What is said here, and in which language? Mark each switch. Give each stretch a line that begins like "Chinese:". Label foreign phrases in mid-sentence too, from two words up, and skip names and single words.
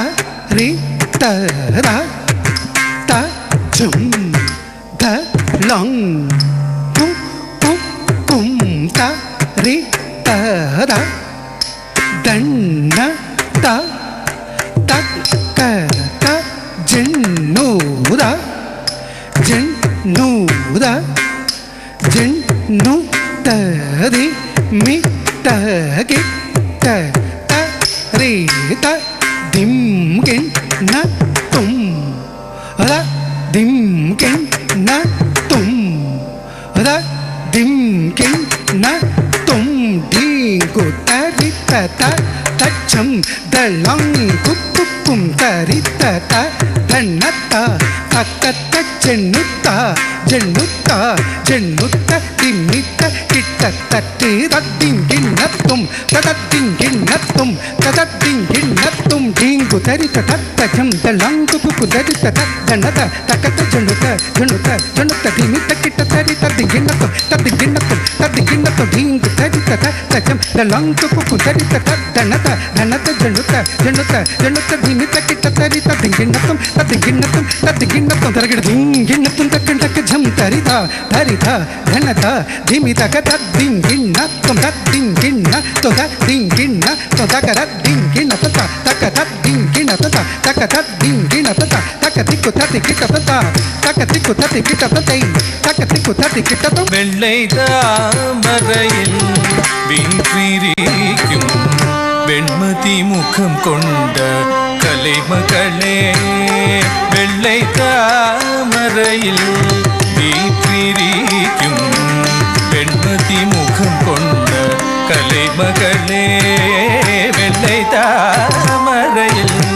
Tamil: ri ta ra ta chum ta long ku ku kum ta ri ta ra dan na ta ta ka ta jin nu da jin nu ta ri mi ta ki ta ta re ta dim kin na tum ra dim kin na tum ra dim kin na tum ding ko ta ri ta ta ta chum da long ku ku kum ta ri ta ta ta na ta ta ta ta jenutta dimita kitta ta ti ta ding kin na tum ta ta ding kin na tum ta ta ding kin na tum ding ko ta ri ta ta chum da long ku ku ta ri ta ta na ta ta ka ta jenutta dimita kitta ta ri ta ding kin na tum ta ding kin na tum ta ding kin na tum ding ko ta ri ta ta chum da long ku ku ta ri ta ta na ta jenutta dimita kitta ta ri ta ding kin na tum ta ding kin na tum ta ding kin na tum ta ri ding kin na tum ta kan ta jam ta ri ta na ta dimita ka ta ding kin na tum ta ding kin na to ta ding kin na to ta ka ta ding kin na ta ka ta ding kin na ta ka ta ding kin na ta ka tikku ta tikita ta ka tikku ta tikita ta ta ka tikku ta tikita ta வெள்ளை தாமரையில் வீற்றிருக்கும் வெண்மதி முகம் கொண்ட கலைமகளே வெள்ளை தாமரையில் வீற்றிருக்கும் வெண்மதி முகம் கொண்ட கலைமகளே வெள்ளை தாமரையில்